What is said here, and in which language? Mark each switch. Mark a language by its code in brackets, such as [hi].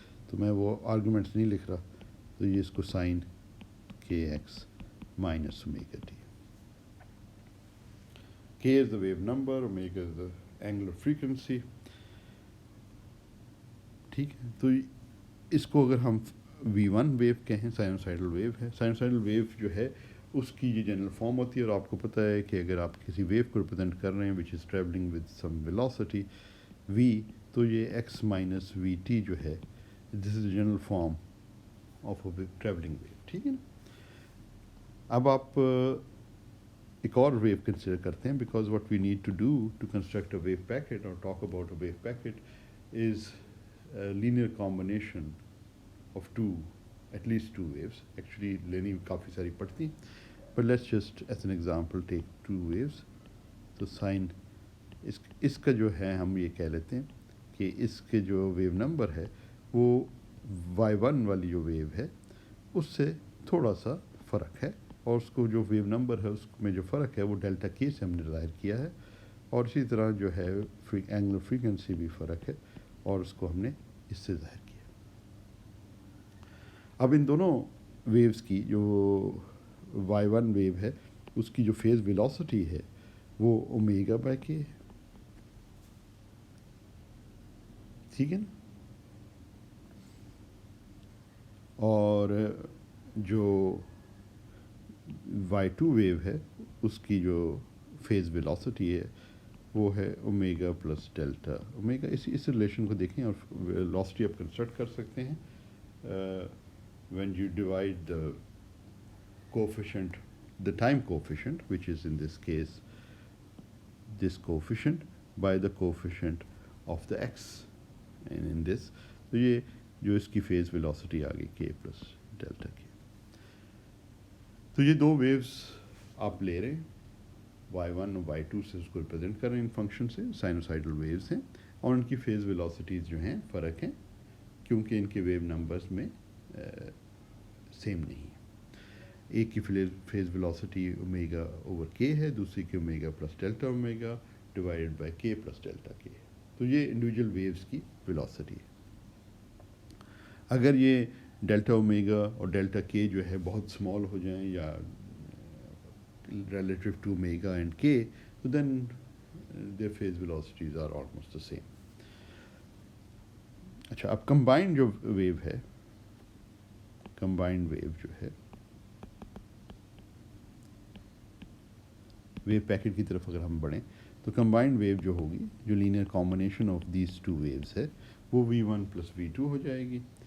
[ur] تو میں وہ آرگومنٹس نہیں لکھ رہا، تو یہ اس کو سائن کے x minus omega T. [en] k is the wave number, omega is the angular frequency. [ur] ٹھیک ہے، تو اس کو اگر ہم V1 ویو کہیں، سائنوسائڈل ویو ہے. سائنوسائڈل ویو جو ہے اس کی یہ جنرل فارم ہوتی ہے، اور آپ کو پتہ ہے کہ اگر آپ کسی ویو کو ریپرزینٹ کر رہے ہیں [en] which is travelling with some velocity v، [ur] تو یہ ایکس مائنس وی ٹی جو ہے [en] This is general form of a travelling wave. [ur] ٹھیک ہے نا. اب آپ ایک اور ویو کنسیڈر کرتے ہیں، [en] Because what we need to do to construct a wave packet اور talk about a wave packet is linear combination of at least two waves. Actually [ur] لینی کافی ساری پڑتی، [en] but let's just as an example take two waves. [ur] تو sign اس کا جو ہے ہم یہ کہہ لیتے ہیں کہ اس کے جو ویو نمبر ہے وہ y1 والی جو ویو ہے اس سے تھوڑا سا فرق ہے، اور اس کو جو ویو نمبر ہے اس میں جو فرق ہے وہ ڈیلٹا کے سے ہم نے ظاہر کیا ہے، اور اسی طرح جو ہے اینگولر فریکوینسی بھی فرق ہے اور اس کو ہم نے اس سے ظاہر کیا. اب ان دونوں ویوز کی جو y1 ویو ہے اس کی جو فیز ویلوسٹی ہے وہ اومیگا بائی کے ہے. ٹھیک ہے نا. اور جو y2 ویو ہے اس کی جو فیز ویلوسٹی ہے وہ ہے اومیگا پلس ڈیلٹا اومیگا. اس ریلیشن کو دیکھیں اور ویلوسٹی آپ کنسٹرکٹ کر سکتے ہیں [en] when you divide the coefficient, the time coefficient, which is in this [ur] case this coefficient, by the coefficient of the x, and in this تو یہ جو اس کی فیز ویلوسٹی آ گئی k پلس ڈیلٹا k. تو یہ دو ویوز آپ لے رہے ہیں y1 اور y2 سے اس کو ریپرزینٹ کر رہے ہیں ان فنکشن سے، سائنوسائڈل ویوز ہیں، اور ان کی فیز ویلوسٹیز جو ہیں فرق ہیں کیونکہ ان کے ویو نمبرز میں سیم نہیں ہے. ایک کی فیز ویلوسٹی اومیگا اوور کے ہے، دوسری کی omega plus delta omega divided by کے پلس ڈیلٹا کے. تو یہ انڈیویجول ویوز کی ویلوسٹی ہے. اگر یہ ڈیلٹا اومیگا اور ڈیلٹا کے جو ہے بہت اسمال ہو جائیں یا ریلیٹیو ٹو اومیگا اینڈ کے، [en] تو then their phase velocities are almost the same. [ur] اچھا اب کمبائنڈ جو ویو ہے، کمبائنڈ ویو جو ہے، ویو پیکٹ کی طرف اگر ہم بڑھیں تو کمبائنڈ ویو جو ہوگی، جو [en] linear combination of these two waves [ur] ہے، وہ V1 + V2 ہو جائے گی.